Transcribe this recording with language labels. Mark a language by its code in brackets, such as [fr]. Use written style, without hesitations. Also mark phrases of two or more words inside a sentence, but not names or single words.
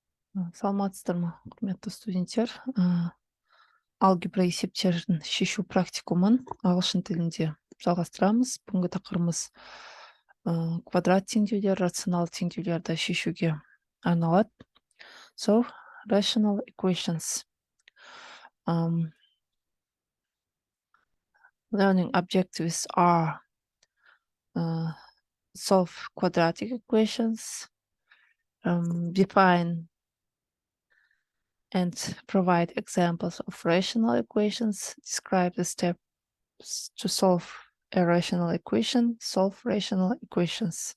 [kk] Саламатсыздар ма, құрметті студенттер? Алгебра есептерін шешу практикумын ағылшын тілінде жалғастырамыз. Бүгінгі тақырыбымыз квадрат теңдеулер, рационал теңдеулерді шешуге арналады. [en] So, rational equations. Learning objectives are solve quadratic equations, define and provide examples of rational equations, describe the steps to solve a rational equation, solve rational equations.